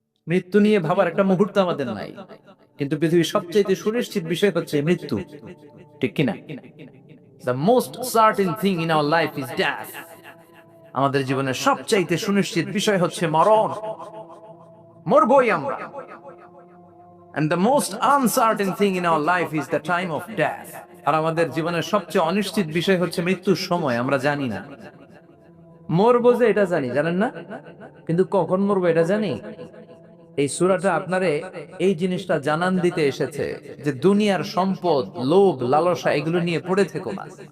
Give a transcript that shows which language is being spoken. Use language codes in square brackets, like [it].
[bn] মৃত্যু নিয়ে ভাবার একটা মুহূর্ত আমাদের নাই, কিন্তু পৃথিবীর সবচেয়ে সুনিশ্চিত বিষয় হচ্ছে মৃত্যু, ঠিক কিনা? [en] The most certain thing in our life is death. [bn] আমাদের জীবনের সবচাইতে সুনিশ্চিত বিষয় হচ্ছে মরণ। মরবই আমরা। [en] And the most uncertain thing in our life is the time of death. [bn] আর আমাদের জীবনের সবচেয়ে অনিশ্চিত বিষয় হচ্ছে মৃত্যুর সময়। আমরা জানি না মরবো, যে এটা জানি, জানেন না, কিন্তু কখন মরবো এটা জানি। এই সূরাটা আপনারে এই জিনিসটা জানান দিতে এসেছে যে দুনিয়ার সম্পদ, লোভ, লালসা এগুলো নিয়ে পড়ে থেকো না।